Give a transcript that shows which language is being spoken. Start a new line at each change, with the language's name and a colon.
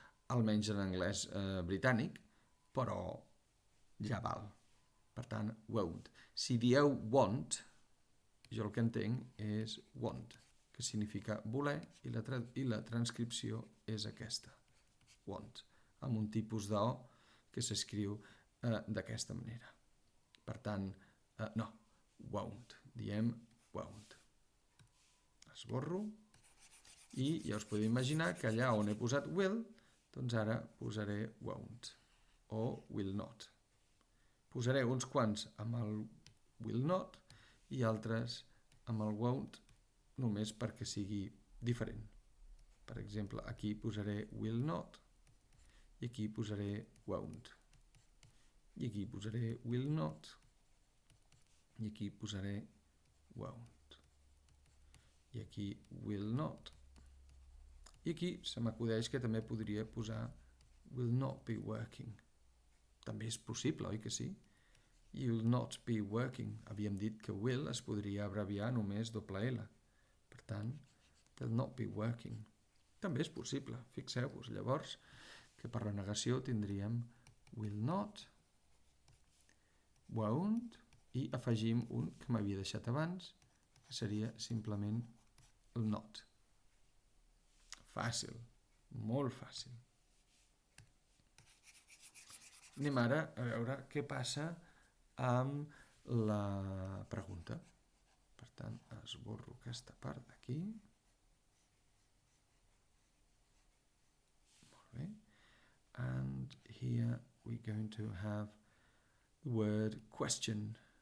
Catalan: Almenys en anglès britànic, però ja val. Per tant, won't. Si dieu won't, jo el que entenc és want, que significa voler, i la transcripció és aquesta, want, amb un tipus d'O que s'escriu d'aquesta manera. Per tant, no, won't, diem won't. Esborro, i ja us podeu imaginar que allà on he posat will, doncs ara posaré won't, o will not. Posaré uns quants amb el will not i altres amb el won't només perquè sigui diferent. Per exemple, aquí posaré will not i aquí posaré won't. I aquí posaré will not i aquí posaré won't. I aquí will not. I aquí se m'acudeix que també podria posar
English: will not be working.
Catalan: També és possible, oi que sí?
English: You'll not be working.
Catalan: Havíem dit que will es podria abreviar només doble L. Per tant,
English: they'll not be working.
Catalan: També és possible, fixeu-vos. Llavors, que per la negació tindríem will not, won't, i afegim un que m'havia deixat abans, que seria simplement el not. Fàcil, molt fàcil. Anem ara a veure què passa amb la pregunta. Per tant, esborro aquesta part d'aquí. Molt bé.
English: And here we're going to have the word question.